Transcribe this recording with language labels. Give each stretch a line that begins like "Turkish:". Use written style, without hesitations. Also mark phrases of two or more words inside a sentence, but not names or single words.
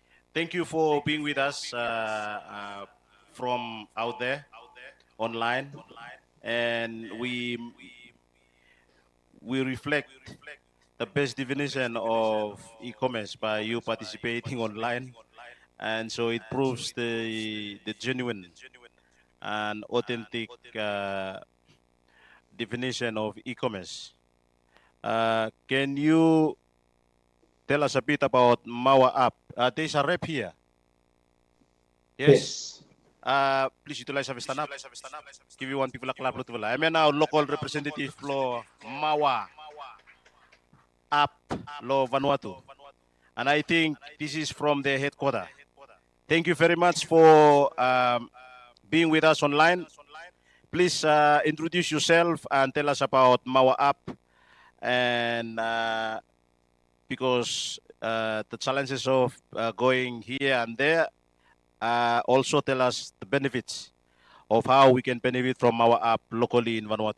English: Thank you for being with us from out there online, and we reflect the best definition of e-commerce by you participating online, and so it proves the genuine and authentic definition of e-commerce. Can you tell us a bit about Mawa app? There's a rep here. Yes. Yes. Please utilize a stand up. Give you one people a clap. I mean now local representative lo Mawa app lo Vanuatu. And I think this is from the headquarters. Thank you very much for being with us online. Please introduce yourself and tell us about Mawa app, and because the challenges of going here and there, also tell us the benefits of how we can benefit from our app locally in Vanuatu.